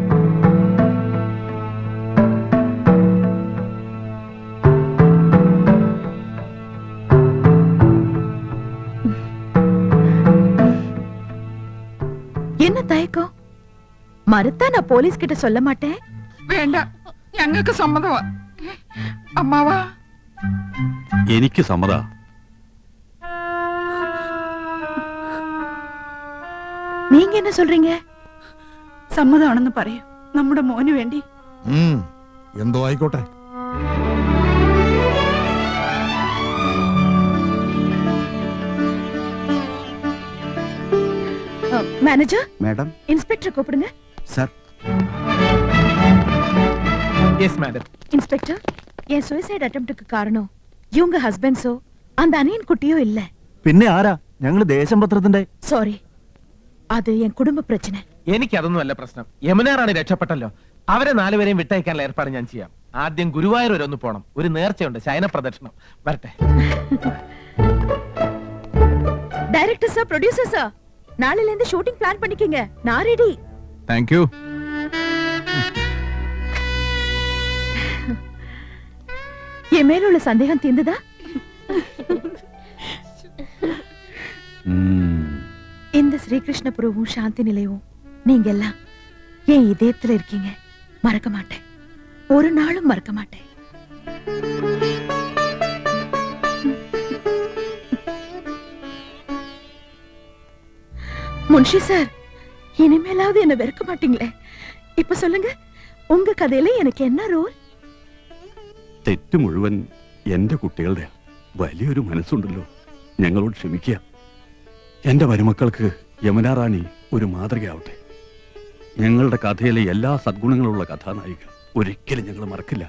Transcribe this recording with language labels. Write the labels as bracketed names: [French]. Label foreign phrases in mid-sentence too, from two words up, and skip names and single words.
[Tamil] என்ன தயக்கம்? மறுத்தா நான் போலீஸ் கிட்ட சொல்ல மாட்டேன். [Malayalam] വേണ്ട, ഞങ്ങൾക്ക് സമ്മതമാ. അമ്മാവാ, എനിക്ക് സമ്മതാ. [Tamil] நீங்க என்ன சொல்றீங்க? [Malayalam] സമ്മതമാണെന്ന് പറയൂ. നമ്മുടെ മോന് വേണ്ടി. എന്തോ ആയിക്കോട്ടെ. [Tamil] மேனேஜர், மேடம். இன்ஸ்பெக்டர் கூப்பிடுங்க. சார். [English] yes madam. [Tamil] இன்ஸ்பெக்டர், என் [English] suicide attemptக்கு [Tamil] காரணம் இவங்க ஹஸ்பண்ட்ஸோ அந்த அனியன் குட்டியோ இல்ல. [Malayalam] പിന്നെ ആരാ? ഞങ്ങൾ ദേശം പത്രത്തിന്റെ. സോറി, അത് എൻ കുടുംബ പ്രശ്ന. എനിക്ക് അതൊന്നുമല്ല പ്രശ്നം. യമുനാറാണി രക്ഷപ്പെട്ടല്ലോ. അവരെ 4 പേരെയും വിട്ടയക്കാനുള്ള ഏർപ്പാട് ഞാൻ ചെയ്യാം. ആദ്യം ഗുരുവായൂർ വരെ ഒന്ന് പോണം. ഒരു നേർച്ചയുണ്ട്, ശയന പ്രദക്ഷിണം. വരട്ടെ. [English] director sir, producer sir, [Tamil] நாளையில இருந்து [English] shooting plan [Tamil] பண்ணிக்கங்க. நான் ரெடி. [English] thank you. [Tamil] என் மேல உள்ள சந்தேகம் தீர்ந்ததா? இந்த ஸ்ரீகிருஷ்ணபுரமும் சாந்தி நிலையமும் நீங்க எல்லாம் என் இதயத்துல இருக்கீங்க. மறக்க மாட்டேன். ஒரு நாளும் மறக்க மாட்டேன். முன்ஷி சார், இனிமேலாவது என்ன வெறுக்க மாட்டீங்களே? இப்ப சொல்லுங்க, உங்க கதையில எனக்கு என்ன ரோல்? [Malayalam] തെറ്റ് മുഴുവൻ എന്റെ കുട്ടികളുടെ. വലിയൊരു മനസ്സുണ്ടല്ലോ. ഞങ്ങളോട് ക്ഷമിക്കുക. എന്റെ മരുമക്കൾക്ക് യമുനാ റാണി ഒരു മാതൃകയാവട്ടെ. ഞങ്ങളുടെ കഥയിലെ എല്ലാ സദ്ഗുണങ്ങളുള്ള കഥാനായിക ഒരിക്കലും ഞങ്ങൾ മറക്കില്ല.